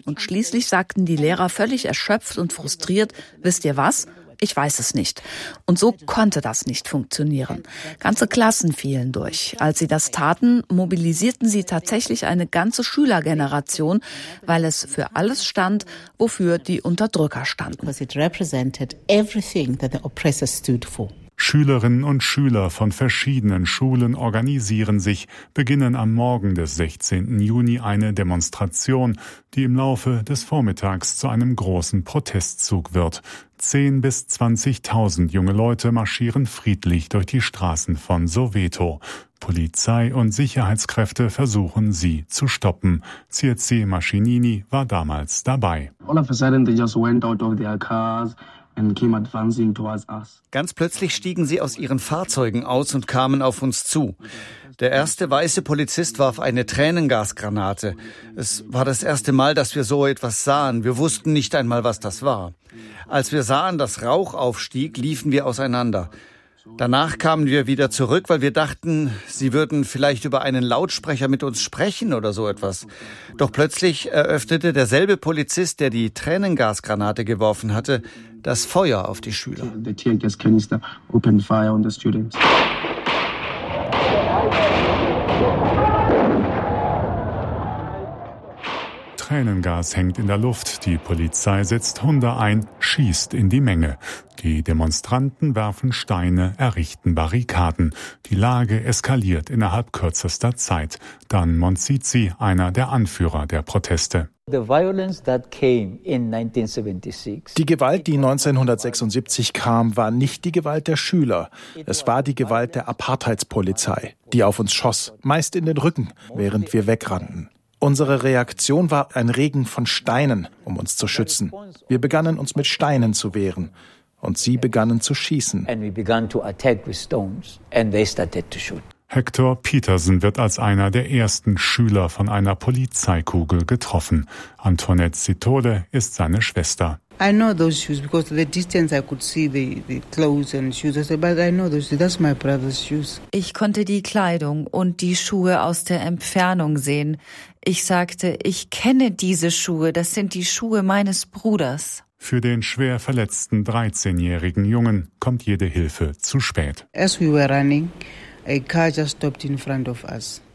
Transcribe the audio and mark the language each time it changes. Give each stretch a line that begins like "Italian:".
German: Und schließlich sagten die Lehrer völlig erschöpft und frustriert, wisst ihr was? Ich weiß es nicht. Und so konnte das nicht funktionieren. Ganze Klassen fielen durch. Als sie das taten, mobilisierten sie tatsächlich eine ganze Schülergeneration, weil es für alles stand, wofür die Unterdrücker standen.
English: Because it represented everything that the oppressors stood for.
German: Schülerinnen und Schüler von verschiedenen Schulen organisieren sich, beginnen am Morgen des 16. Juni eine Demonstration, die im Laufe des Vormittags zu einem großen Protestzug wird. 10 bis 20.000 junge Leute marschieren friedlich durch die Straßen von Soweto. Polizei und Sicherheitskräfte versuchen, sie zu stoppen. Tsietse Mashinini war damals dabei.
English: All of a sudden they just went out of their cars. And came advancing towards us.
German: Ganz plötzlich stiegen sie aus ihren Fahrzeugen aus und kamen auf uns zu. Der erste weiße Polizist warf eine Tränengasgranate. Es war das erste Mal, dass wir so etwas sahen. Wir wussten nicht einmal, was das war. Als wir sahen, dass Rauch aufstieg, liefen wir auseinander. Danach kamen wir wieder zurück, weil wir dachten, sie würden vielleicht über einen Lautsprecher mit uns sprechen oder so etwas. Doch plötzlich eröffnete derselbe Polizist, der die Tränengasgranate geworfen hatte, das Feuer auf die Schüler.
English: The tear gas canister opened fire on the students.
German: Tränengas hängt in der Luft, die Polizei setzt Hunde ein, schießt in die Menge. Die Demonstranten werfen Steine, errichten Barrikaden. Die Lage eskaliert innerhalb kürzester Zeit. Dann Monsizi, einer der Anführer der Proteste. Die Gewalt, die 1976 kam, war nicht die Gewalt der Schüler. Es war die Gewalt der Apartheidspolizei, die auf uns schoss, meist in den Rücken, während wir wegrannten. Unsere Reaktion war ein Regen von Steinen, um uns zu schützen. Wir begannen, uns mit Steinen zu wehren. Und sie begannen zu schießen. Hector Petersen wird als einer der ersten Schüler von einer Polizeikugel getroffen. Antoinette Sitole ist seine Schwester.
English: I know those shoes because the distance I could see the clothes and shoes. I said, but I know those shoes. That's my brother's shoes.
German: Ich konnte die Kleidung und die Schuhe aus der Entfernung sehen. Ich sagte, ich kenne diese Schuhe. Das sind die Schuhe meines Bruders. Für den schwer verletzten 13-jährigen Jungen kommt jede Hilfe zu spät.
English: As we were running, a car just stopped in front of us.